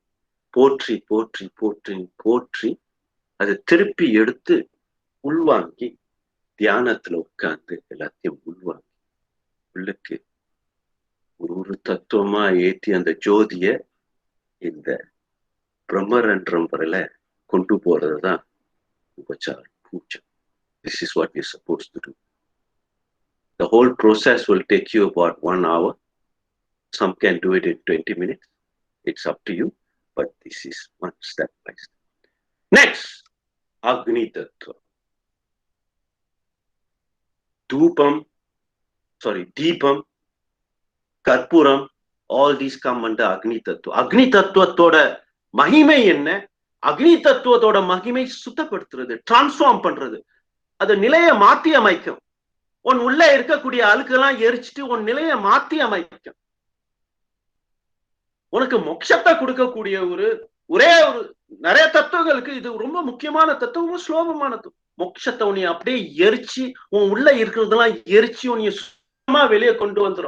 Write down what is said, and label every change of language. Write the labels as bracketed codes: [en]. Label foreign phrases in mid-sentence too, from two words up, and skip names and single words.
[ta] போற்றி போற்றி போற்றி போற்றி அதை திருப்பி எடுத்து உள்வாங்கி தியானத்துல உட்கார்ந்து எல்லாத்தையும் உள்வாங்கி உள்ளுக்கு ஒரு தத்துவமா ஏற்றி அந்த ஜோதிய இந்த பிரம்மரன்றம் வரையில கொண்டு போறதுதான் உபச்சாரம், பூஜை. [en] This is what you're supposed to do. The whole process will take you about 1 hour. Some can do it in 20 minutes. It's up to you. But this is one step by step. Next, Agni Tattva. Deepam, Karpuram, all these come under Agni Tattva. [ta] அக்னி தத்துவ தோட மகிமை என்ன? அக்னி தத்துவ தோட மகிமை சுத்தப்படுத்துறது, டிரான்ஸ்ஃபார்ம் பண்றது, அது நிலையை மாத்தி அமைக்கும். உன் உள்ள இருக்கக்கூடிய அழுக்கெல்லாம் எரிச்சிட்டு உன் நிலையை மாத்தி அமைக்கும். உனக்கு மோட்சத்தை கொடுக்கக்கூடிய ஒரே ஒரு நிறைய தத்துவங்களுக்கு இது ரொம்ப முக்கியமான தத்துவம், ஸ்லோகமான மோட்சத்தை உன்னை அப்படியே எரிச்சு உன் உள்ள இருக்கிறதெல்லாம் எரிச்சு உன்னை சுத்தமா வெளியே கொண்டு வந்துடும்.